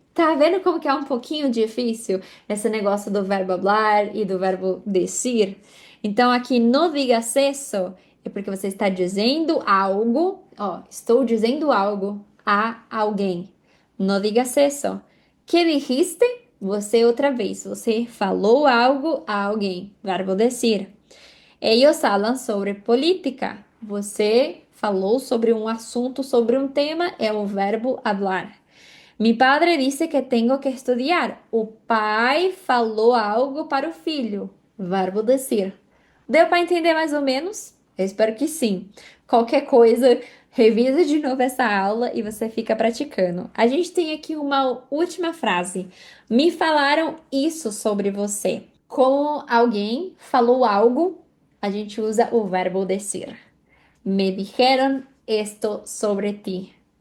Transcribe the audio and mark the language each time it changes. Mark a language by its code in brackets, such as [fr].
[pt] Tá vendo como que é um pouquinho difícil esse negócio do verbo hablar e do verbo decir? Então, aqui [es] no digas eso [pt] é porque você está dizendo algo, ó, estou dizendo algo a alguém. Não digas isso. [es] Que dijiste? [pt] Você outra vez. Você falou algo a alguém. Verbo decir. [es] Ellos hablan sobre política. [pt] Você falou sobre um assunto, sobre um tema, é o verbo hablar. Mi padre disse que tenho que estudar. O pai falou algo para o filho. Verbo decir. Deu para entender mais ou menos? Eu espero que sim. Qualquer coisa, revisa de novo essa aula e você fica praticando. A gente tem aqui uma última frase. Me falaram isso sobre você. Como alguém falou algo, a gente usa o verbo decir. [es] Me dijeron esto sobre ti.